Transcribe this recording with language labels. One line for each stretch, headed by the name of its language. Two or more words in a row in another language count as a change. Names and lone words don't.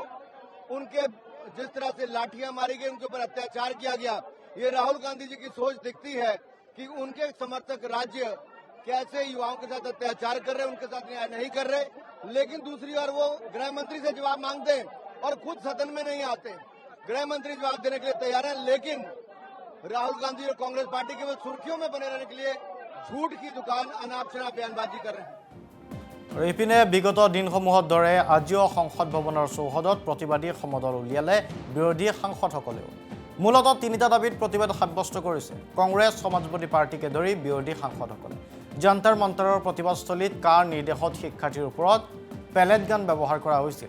Hindi: उनके जिस तरह से लाठियां मारी गई, उनके ऊपर अत्याचार किया गया, ये राहुल गांधी जी की सोच दिखती है कि उनके समर्थक राज्य कैसे युवाओं के साथ अत्याचार कर रहे हैं, उनके साथ न्याय नहीं कर रहे। लेकिन दूसरी ओर वो गृह मंत्री से जवाब मांगते हैं और खुद सदन में नहीं आते। गृह मंत्री जवाब देने के लिए तैयार है, लेकिन राहुल गांधी और कांग्रेस पार्टी के वो सुर्खियों में बने रहने के लिए झूठ की दुकान अनाप शनाप बयानबाजी कर रहे हैं।
Assamese: ইপিনে বিগত দিনসমূহৰ দৰে আজিও সংসদ ভৱনৰ চৌহদত প্ৰতিবাদী সমদল উলিয়ালে বিৰোধী সাংসদসকলেও। মূলতঃ তিনিটা দাবীত প্ৰতিবাদ সাব্যস্ত কৰিছে কংগ্ৰেছ, সমাজবাদী পাৰ্টিকে ধৰি বিৰোধী সাংসদসকলে। যন্তৰ মন্তৰৰ প্ৰতিবাদস্থলীত কাৰ নিৰ্দেশত শিক্ষাৰ্থীৰ ওপৰত পেলেট গান ব্যৱহাৰ কৰা হৈছিল?